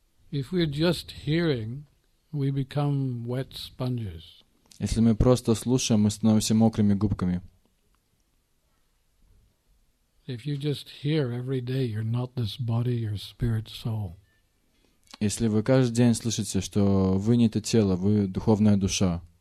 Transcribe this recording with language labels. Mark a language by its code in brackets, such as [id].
[en] If we're just hearing, we become wet sponges. [ru] Если мы просто слушаем, мы становимся мокрыми губками. [en] If you just hear every day, you're not this body, you're spirit, soul. [ru] Если вы каждый день слышите, что вы не это тело, вы духовная душа.